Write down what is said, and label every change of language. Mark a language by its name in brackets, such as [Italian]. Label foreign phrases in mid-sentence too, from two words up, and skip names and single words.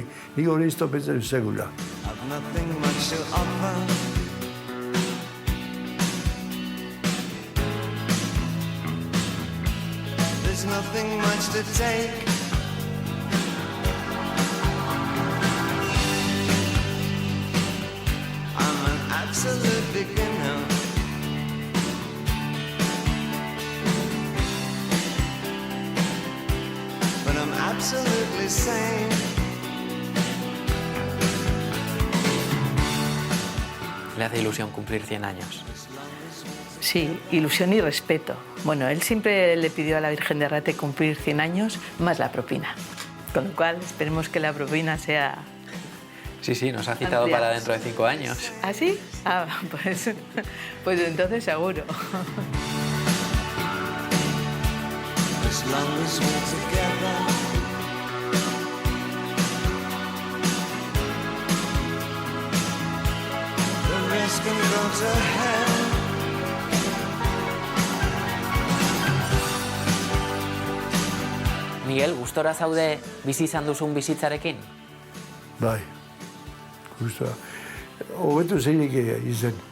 [Basque] Nik hori ez dut pentsatzen segula. [English] There's nothing much to take. I'm an absolute beginner. But I'm absolutely sane. [Spanish] Le hace ilusión cumplir 100 años. Sí, ilusión y respeto. Bueno, él siempre le pidió a la Virgen de Rate cumplir 100 años más la propina. Con lo cual, esperemos que la propina sea... Sí, nos ha citado amplia para dentro de 5 años. ¿Ah, sí? Ah, pues entonces seguro. [English] As long as we're together. The rest can go to hell. [Basque] Miguel, gustora zaude bizi izan duzun bizitzarekin? Bai, gustora. Hobeto zeilik izen.